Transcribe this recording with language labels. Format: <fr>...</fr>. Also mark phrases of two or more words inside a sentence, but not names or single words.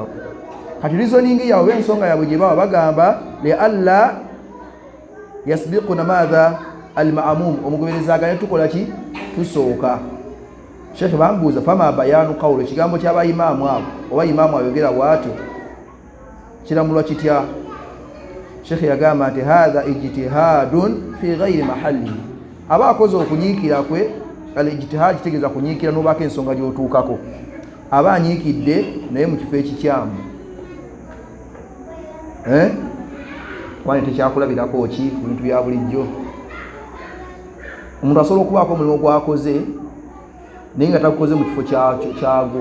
<lg>Kati reasoning yaabwe ensonga yaabwe gye baba bagamba</lg> <ar>لئلا يسبقونا ماذا المأموم,</ar> <lg>omugoberezi agane tukola ki? Tusooka. Sheikh bambuuza</lg> <ar>فما بيان قول,</ar> <lg>ekigambo ky'abaimaamu abo oba imaamu ayogera bw'atyo kiramulwa kitya? Sheikh yagamba nti</lg> <ar>هذا اجتهاد في غير محل,</ar> <lg>aba akoze okunyiikira kwe. Al-ijtihad kitegeeza kunyiikira n'obaako ensonga gy'otuukako, aba anyiikidde naye mu kifo ekikyamu. Kwani tekyakulabirako ki ku bintu bya bulijjo? Omuntu asobola okubaako omulimu gwakoze naye nga tagukoze mu kifo kyagwo.</lg>